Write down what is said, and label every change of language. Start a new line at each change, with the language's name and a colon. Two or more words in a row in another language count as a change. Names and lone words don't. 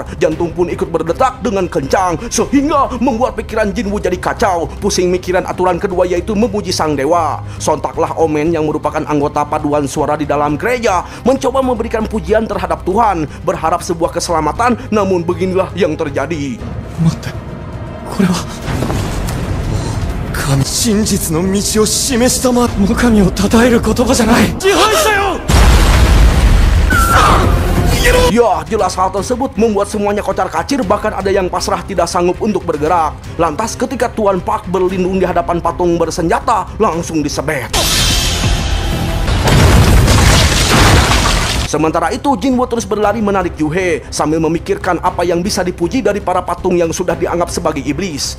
Indonesian: Jantung pun ikut berdetak dengan kencang, sehingga membuat pikiran Jinwoo jadi kacau. Pusing mikiran aturan kedua yaitu memuji sang dewa. Sontaklah Omen yang merupakan anggota paduan suara di dalam gereja mencoba memberikan pujian terhadap Tuhan, berharap sebuah keselamatan, namun beginilah yang terjadi.
Japanese: Matte, これは神、真実の道を示したま、神を称える言葉じゃない。支配者よ。
Indonesian: Ya, jelas hal tersebut membuat semuanya kocar-kacir, bahkan ada yang pasrah tidak sanggup untuk bergerak. Lantas ketika Tuan Park berlindung di hadapan patung bersenjata, langsung disebet. Sementara itu Jinwoo terus berlari menarik Juhe sambil memikirkan apa yang bisa dipuji dari para patung yang sudah dianggap sebagai iblis.